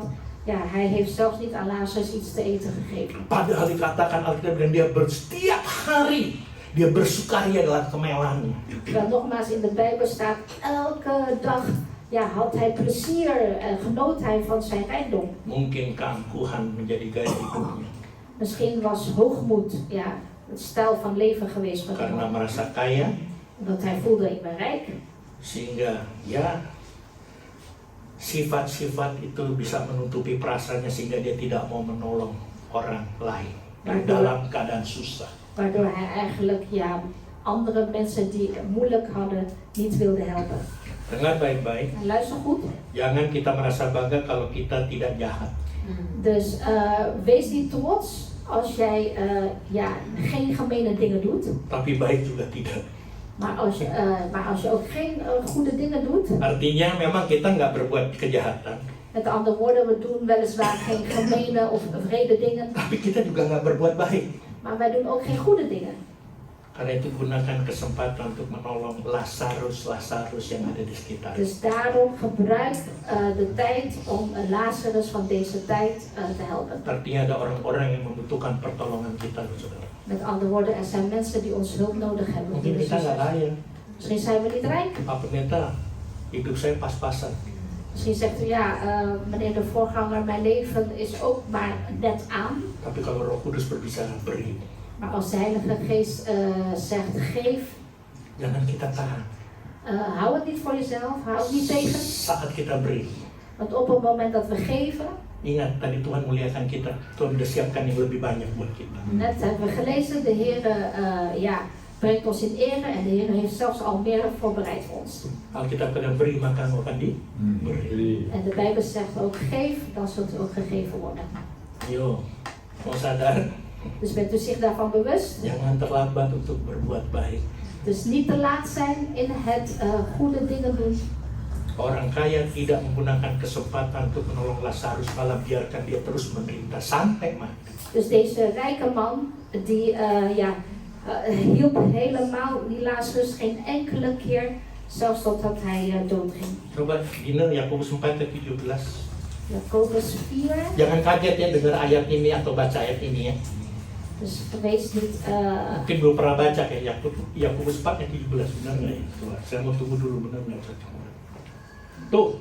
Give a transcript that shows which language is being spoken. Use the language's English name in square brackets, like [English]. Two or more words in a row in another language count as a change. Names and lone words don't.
[Dutch] Ja, hij heeft zelfs niet aan Lazarus iets te eten gegeven. [Indonesian] Padahal dikatakan Alkitab dan dia setiap hari dia bersukaria dalam kemewahannya. [Dutch] Terwijl nogmaals in de Bijbel staat, elke dag had hij plezier en genoot hij van zijn rijkdom. [Indonesian] Mungkin keangkuhan menjadi gaya hidupnya. [Dutch] Misschien was hoogmoed het stijl van leven geweest van [Indonesian] Karena [Dutch] hem. [Indonesian] merasa kaya, [Dutch] Omdat hij voelde, ik ben rijk. [Indonesian] sehingga sifat-sifat itu bisa menutupi perasaannya sehingga dia tidak mau menolong orang lain yang dalam keadaan susah. [Dutch] Waardoor hij eigenlijk andere mensen die het moeilijk hadden niet wilde helpen. [Indonesian] Dengar baik-baik, [Dutch] En luister goed. [Indonesian] jangan kita merasa bangga kalau kita tidak jahat. [Dutch] Dus wees niet trots als jij geen gemene dingen doet. [Indonesian] Tapi baik juga tidak. [Dutch] Maar als je ook geen goede dingen doet. [Indonesian] Artinya memang kita nggak berbuat kejahatan, [Dutch] Met andere woorden, we doen weliswaar geen gemene of wrede dingen. [Indonesian] tapi kita juga nggak berbuat baik. [Dutch] maar wij doen ook geen goede dingen. [Indonesian] Karena itu gunakan kesempatan untuk menolong Lazarus yang ada di sekitar. [Dutch] Dus daarom gebruik de tijd om Lazarus van deze tijd te helpen. [Indonesian] Artinya ada orang-orang yang membutuhkan pertolongan kita, saudara. [Dutch] Met andere woorden, er zijn mensen die ons hulp nodig hebben. [Indonesian] Mungkin kita nggak kaya, [Dutch] Misschien zijn we niet rijk. [Indonesian] Pak Pendeta, hidup saya pas-pasan. [Dutch] Misschien zegt u ja, meneer de voorganger, mijn leven is ook maar net aan. [Indonesian] Tapi kalau Roh Kudus berbicara beri, [Dutch] Maar als de Heilige Geest zegt geef, [Indonesian] jangan kita tahan. [Dutch] hou het niet voor jezelf, hou het niet tegen. [Indonesian] Saat kita beri, [Dutch] Want op het moment dat we geven, [Indonesian] ingat tadi Tuhan muliakan kita. Tuhan sudah siapkan yang lebih banyak buat kita. [Dutch] net hebben we gelezen, de Heer brengt ons in ere en de Heer heeft zelfs al meer voorbereid voor ons. [Indonesian] Alkitab kadang beri maka akan diberi. [Dutch] En de Bijbel zegt ook geef, dan zult u ook gegeven worden. [Indonesian] Yo, mau sadar, [Dutch] Dus bent u zich daarvan bewust. [Indonesian] jangan terlambat untuk berbuat baik. [Dutch] Dus niet te laat zijn in het goede dingen doen. [Indonesian] Orang kaya tidak menggunakan kesempatan untuk menolong Lazarus, malah biarkan dia terus menderita sampai mati. [Dutch] Dus deze rijke man, die hielp helemaal die Lazarus geen enkele keer, zelfs totdat hij doodging. [Indonesian] Coba Dina, Yakobus 4 ayat 17. [Dutch] Jakobus 4, [Indonesian] Jangan kaget ya dengar ayat ini atau baca ayat ini ya. [Dutch] dus wees niet... [Indonesian] Mungkin belum pernah baca kayak Yakobus 4 ayat 17, benar nggak ya? Coba, saya mau tunggu dulu, benar nggak? Tuh,